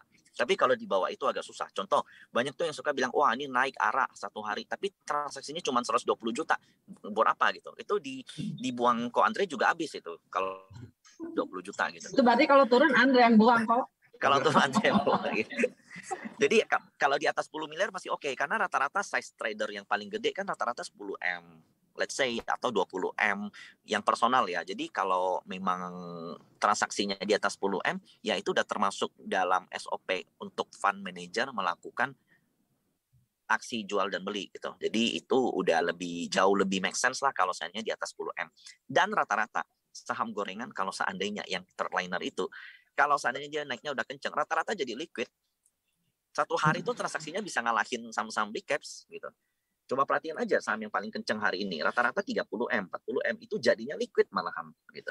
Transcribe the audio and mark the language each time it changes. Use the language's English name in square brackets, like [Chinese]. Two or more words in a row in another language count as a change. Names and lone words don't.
[Indonesian] Tapi kalau di bawah itu agak susah. Contoh, banyak tuh yang suka bilang, wah ini naik arah satu hari, tapi transaksinya cuma 120 juta. Buat apa gitu? Itu dibuang kok Andre juga habis itu. Kalau 20 juta gitu. Itu berarti kalau turun Andre yang buang kok. Kalau turun Andre yang buang gitu. Jadi kalau di atas 10 miliar masih oke. Karena rata-rata [English] size trader [Indonesian] yang paling gede kan rata-rata 10 M. [English] Let's say [Indonesian] atau 20 M yang personal ya. Jadi kalau memang transaksinya di atas 10 M, ya itu udah termasuk dalam SOP untuk [English] fund manager [Indonesian] melakukan aksi jual dan beli gitu. Jadi itu udah jauh lebih [English] make sense [Indonesian] lah kalau seandainya di atas 10 M. Dan rata-rata saham gorengan kalau seandainya yang terliner itu, kalau seandainya dia naiknya udah kenceng, rata-rata jadi liquid. Satu hari itu transaksinya bisa ngalahin saham-saham [English] big caps [Indonesian] gitu. Coba perhatiin aja saham yang paling kenceng hari ini, rata-rata 30M, 40M itu jadinya liquid malahan gitu.